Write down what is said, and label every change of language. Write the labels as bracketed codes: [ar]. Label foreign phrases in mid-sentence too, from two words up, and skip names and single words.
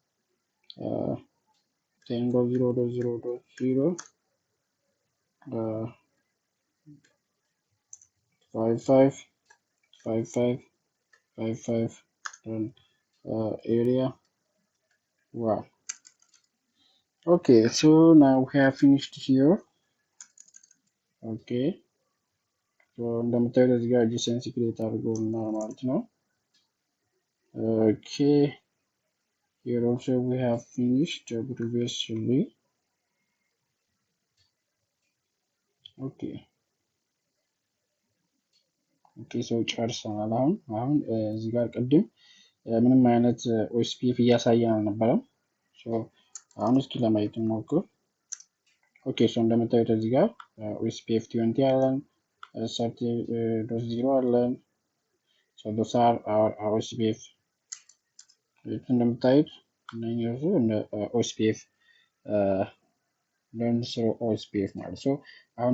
[en] 10.0.0.0, 55 55 55, then area 1. Okay, so now we have finished here. Okay, so [am] እንደምታዩት እዚህ ጋር ዲሰንስ ክሬት አድርጎልናል ማለት ነው። [en] Okay, here also we have finished previously. Okay, so [am] ጨርሰናል። አሁን እዚህ ጋር ቅድም ምንም አይነት ኦኤስፒኤፍ እያሳየን አልነበረም። ሶ አሁን እስኪ ለማየት እንሞክር። ኦኬ፣ ሶ እንደምታዩት እዚህ ጋር ኦኤስፒኤፍ 20 አለን፣ 30.0 አለን። ሶ [en] those are our OSPF. [am] እንደምታዩት እነኚህ እሱ እንደ OSPF learn [en] through OSPF [am] ማለት ሶ አሁን